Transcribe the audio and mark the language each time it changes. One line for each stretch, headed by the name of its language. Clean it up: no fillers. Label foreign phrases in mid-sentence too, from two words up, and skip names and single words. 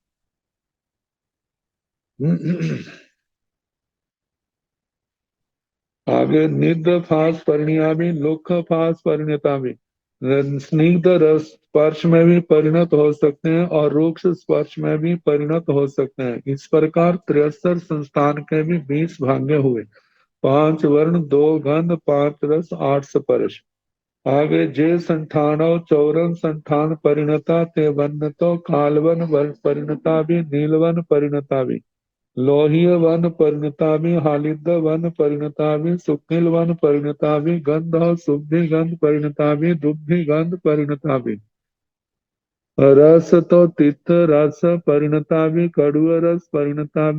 Hindi: आगे
Prakrit languages: निग्ध फास परिणया भी लुख फास परिणता भी
Hindi: स्निग्ध रस स्पर्श में भी परिणत हो सकते हैं और रूक्ष स्पर्श में भी परिणत हो सकते हैं। इस प्रकार 63 संस्थान के भी 20 भांगे हुए। 5 वर्ण 2 गंध 5 रस 8 स्पर्श।
Prakrit languages: आगे जे संठानव चौरन संठान परिणता ते वन तो कालवन वन परिणता भी नीलवन परिणता भी लोहिय वन परिणता भी हालिद वन परिणता भी शुक्ल वन परिणता भी गंध शुद्धि गंध परिणता भी दुग्धि गंध परिणता भी रस तो तिक्त रस परिणता भी कड़ुआ रस परिणता भी